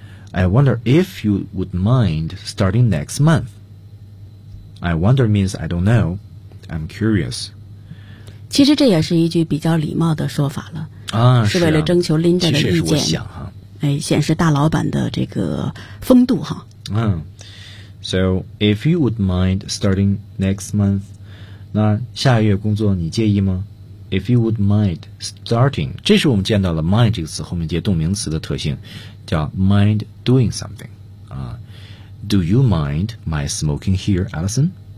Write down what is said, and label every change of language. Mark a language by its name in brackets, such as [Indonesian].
[English] I wonder if you would mind starting next month. I wonder means I don't know. I'm curious. [Chinese] 其实这也是一句比较礼貌的说法了、是为了征求 Linda 的意见。其实是我想哈、显示大老板的这个风度哈。 [English] So if you would mind starting next month. [Chinese] 那下个月工作你介意吗 ？ [English] If you would mind starting， [Chinese] 这是我们见到了 mind 这个词后面接动名词的特性，叫 [English] mind doing something。 Do you mind my smoking here, Allison?